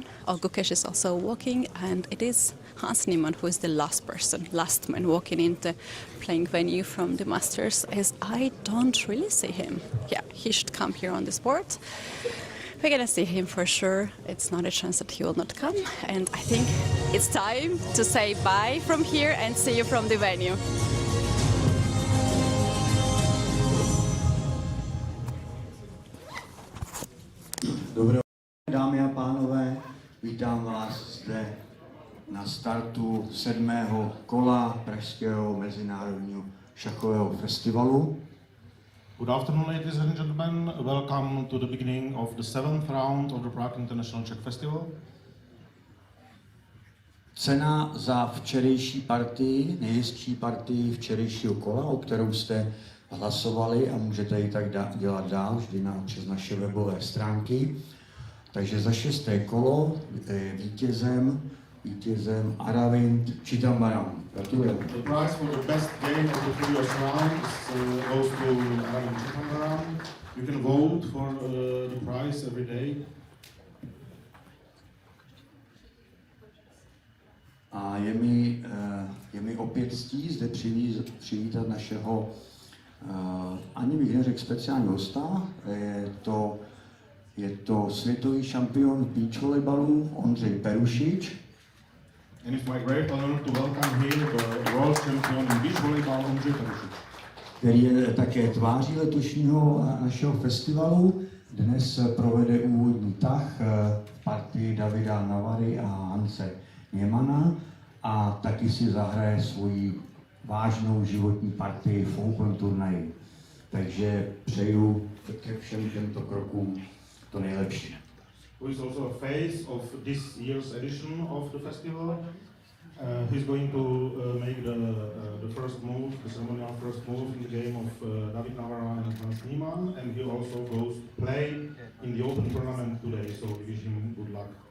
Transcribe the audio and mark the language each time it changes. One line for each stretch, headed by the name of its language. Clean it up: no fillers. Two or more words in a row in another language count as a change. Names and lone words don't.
English: Gukesh is also walking, and it is Hans Niemann who is the last man walking into playing venue from the Masters, as I don't really see him. Yeah, he should come here on the sport. We're gonna see him for sure. It's not a chance that he will not come, and I think it's time to say bye from here and see you from the venue.
Czech: Dobré, dámy a pánové, vítám vás zde na startu 7. kola Pražského mezinárodního šachového festivalu.
English: Good afternoon, ladies and gentlemen. Welcome to the beginning of the 7th round of the Prague International Czech Festival.
Czech: Cena za včerejší partii, nejhezčí partii včerejšího kola, o kterou jste hlasovali, a můžete ji tak dělat dál vždy přes naše webové stránky. Takže za 6. kolo vítězem Aravind Chidambaram. Gratulujeme.
English: The prize for the best game of the previous round goes to Aravind Chidambaram. You can vote for the prize every day.
Czech: A je mi opět ctí zde přivítat našeho, ani bych neřekl speciálního hosta, je to světový šampion v
English: beach volleyballu
Czech: Ondřej Perušič.
English: And it's my great honor to welcome here the world champion in beach volleyball, Ondřej Perušič,
Czech: který je také tváří letošního našeho festivalu. Dnes provede úvodní tah v partii Davida Navary a Hanse Niemanna a taky si zahraje svoji vážnou životní partii v Open turnaji. Takže přeju ke všem těmto krokům to nejlepší.
English: who is also a face of this year's edition of the festival. He's going to make the first move, the ceremonial first move in the game of David Navara and Hans Niemann, and he also goes to play in the Open tournament today, so we wish him good luck.